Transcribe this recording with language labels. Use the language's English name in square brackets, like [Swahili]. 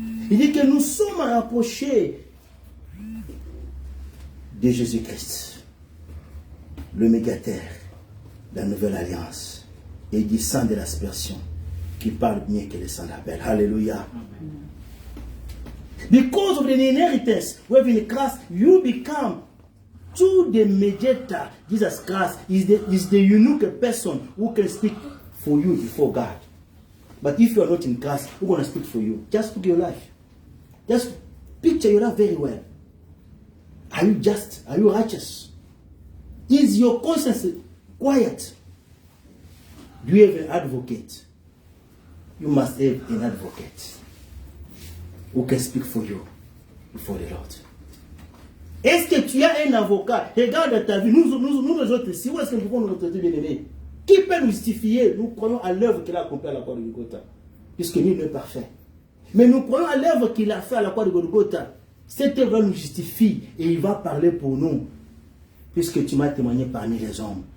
[French] Il dit que nous sommes rapprochés de Jésus-Christ, le médiateur de la nouvelle alliance, et du sang de l'aspersion, qui parle mieux que le sang d'Abel. Alléluia. [English] Because of the inheritance, we have in Christ, you become to the mediator. Jesus Christ is the unique person who can speak for you before God. But if you are not in Christ, who's going to speak for you? Just look at your life. Just picture your life very well. Are you just? Are you righteous? Is your conscience quiet? Do you have an advocate? You must have an advocate who can speak for you before the Lord. [French] Est-ce que tu as un avocat? Regarde ta vie. Nous les autres ici, où est-ce que nous pouvons nous traiter bien aimés? Qui peut nous justifier? Nous croyons à l'œuvre qu'il a accomplie à la croix de Golgotha, puisque nul n'est parfait. Mais nous croyons à l'œuvre qu'il a fait à la croix de Golgotha. Cette œuvre nous justifie et il va parler pour nous, puisque tu m'as témoigné parmi les hommes.